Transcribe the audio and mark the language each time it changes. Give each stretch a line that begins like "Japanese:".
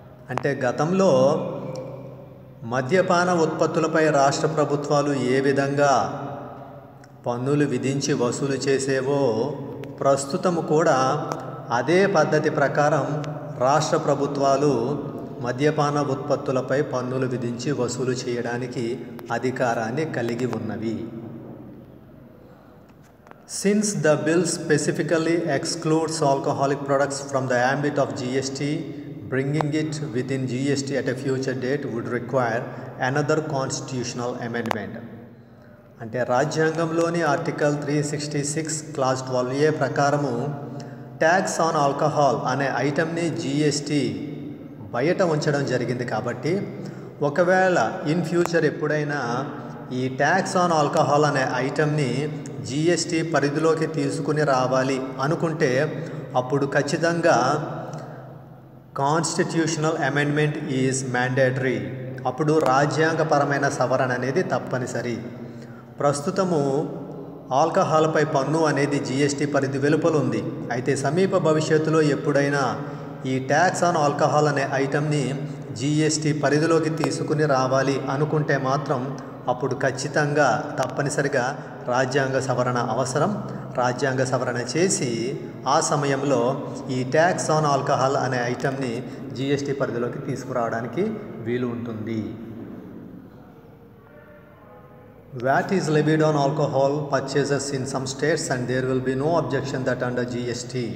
Telugu: అంటే గతంలో మద్యపాన ఉత్పత్తులపై రాష్ట్ర ప్రభుత్వాలు ఏ విధంగా పన్నులు విధించి వసూలు చేసేవో ప్రస్తుతము కూడా అదే పద్ధతి ప్రకారం రాష్ట్ర ప్రభుత్వాలు మద్యపాన ఉత్పత్తులపై పన్నులు విధించి వసూలు చేయడానికి అధికారాన్ని కలిగి ఉన్నవి.
English: Since the bill specifically excludes alcoholic products from the ambit of GST, bringing it within GST at a future date would require another constitutional amendment.
Telugu: అంటే రాజ్యాంగంలోని ఆర్టికల్ 366 క్లాస్ 12A ప్రకారము ట్యాక్స్ ఆన్ ఆల్కహాల్ అనే ఐటమ్ని GST బయట ఉంచడం జరిగింది. కాబట్టి ఒకవేళ
English: in future
Telugu: ఎప్పుడైనా ఈ ట్యాక్స్ ఆన్ ఆల్కహాల్ అనే ఐటమ్ని జిఎస్టి పరిధిలోకి తీసుకుని రావాలి అనుకుంటే అప్పుడు ఖచ్చితంగా
English: Constitutional amendment is mandatory.
Telugu: అప్పుడు రాజ్యాంగపరమైన సవరణ అనేది తప్పనిసరి. ప్రస్తుతము ఆల్కహాల్పై పన్ను అనేది జీఎస్టీ పరిధి వెలుపల ఉంది. అయితే సమీప భవిష్యత్తులో ఎప్పుడైనా ఈ ట్యాక్స్ ఆన్ ఆల్కహాల్ అనే ఐటమ్ని జీఎస్టీ పరిధిలోకి తీసుకుని రావాలి అనుకుంటే మాత్రం అప్పుడు ఖచ్చితంగా తప్పనిసరిగా రాజ్యాంగ సవరణ అవసరం. రాజ్యాంగ సవరణ చేసి ఆ సమయంలో ఈ ట్యాక్స్ ఆన్ ఆల్కహాల్ అనే ఐటమ్ని జీఎస్టీ పరిధిలోకి తీసుకురావడానికి వీలు ఉంటుంది.
English: VAT is levied on alcohol purchases in some states and there will be no objection that under GST.